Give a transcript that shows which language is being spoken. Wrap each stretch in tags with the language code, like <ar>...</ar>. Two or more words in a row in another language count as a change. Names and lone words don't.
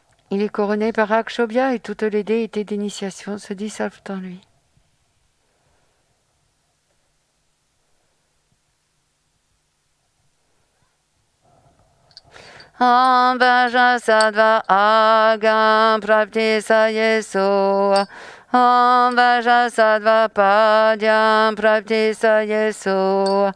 <fr>Il est couronné par Akshobhya et toutes les déités d'initiation se dissolvent en lui.</fr> <sa>Om Vajasattva Agam Prapti Sayeso. Om Vajasattva Padyam Prapti Sayeso.</sa>